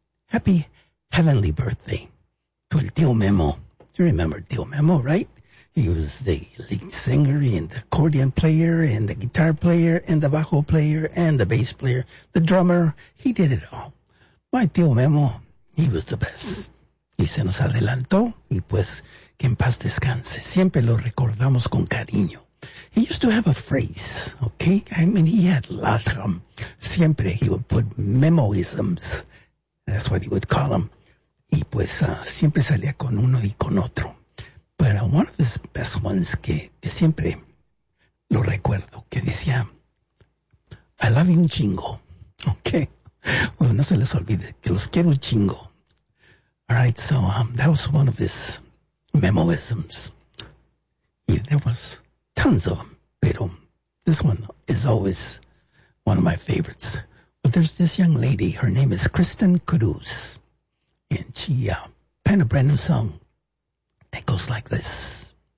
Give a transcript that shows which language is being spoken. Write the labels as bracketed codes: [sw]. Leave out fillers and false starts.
[en] Happy heavenly birthday to el tío Memo. You remember tío Memo, right? He was the lead singer and the accordion player and the guitar player and the bajo player and the bass player, the drummer. He did it all. My tío Memo, he was the best. [es] Y se nos adelantó, y pues, que en paz descanse. Siempre lo recordamos con cariño. [en] He used to have a phrase, okay? I mean, he had lots of them. Siempre he would put memoisms. That's what he would call them. [es] Y pues, siempre salía con uno y con otro. [en] But one of his best ones [es] que siempre lo recuerdo, que decía, [en] I love you un chingo, okay? [es] Bueno, no se les olvide que los quiero un chingo. [en] All right, so that was one of his memoisms. Yeah, there was tons of them, pero this one is always one of my favorites. But there's this young lady, her name is Kristen Cruz, and she penned a brand new song. It goes like this.